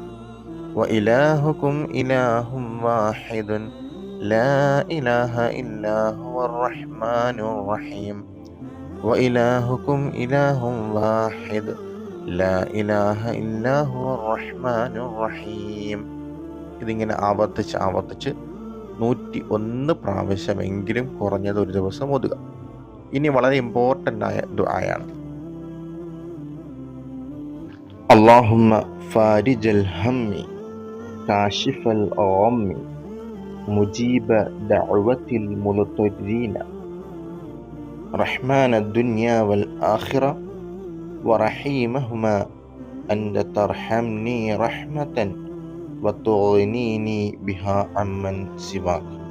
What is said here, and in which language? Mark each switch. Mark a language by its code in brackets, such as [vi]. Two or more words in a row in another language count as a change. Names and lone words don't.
[ar] وإلهكم إله واحد لا إله إلا هو الرحمن الرحيم. وإلهكم إله واحد لا إله إلا هو الرحمن الرحيم. [ml] ഇതിങ്ങനെ ആവർത്തിച്ച് 101 പ്രാവശ്യമെങ്കിലും കുറഞ്ഞത് ഒരു ദിവസം ഓതുക. ഇനി വളരെ ഇമ്പോർട്ടൻ്റ് ആയ ദുആയാണ്: [ar] اللهم فارج الهم كاشف الغم مجيب دعوة المضطرين رحمن الدنيا والآخرة ورحيمهما أنت ترحمني رحمة وتغنيني بها عمن سواك.